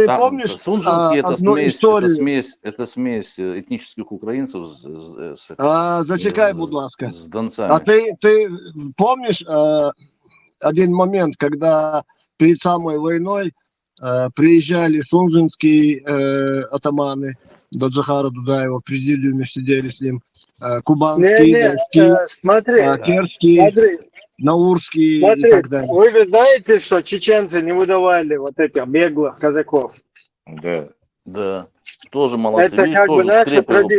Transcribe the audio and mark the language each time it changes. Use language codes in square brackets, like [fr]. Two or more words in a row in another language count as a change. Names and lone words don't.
[ru] Там, помнишь Сунжинский одну историю? это смесь этнических украинцев [uk] Зачекай, будь ласка. [ru] с А донцами. ты помнишь один момент, когда перед самой войной приезжали сунжинские атаманы до Джахара Дудаева, в президиуме сидели с ним, кубанские, донские, смотри, керчские, смотри, наурские и смотри, так далее. вы же знаете, что чеченцы не выдавали вот этих беглых казаков. Да. Да. Тоже молодцы. Это Видишь, как бы тоже наша скрепы общие.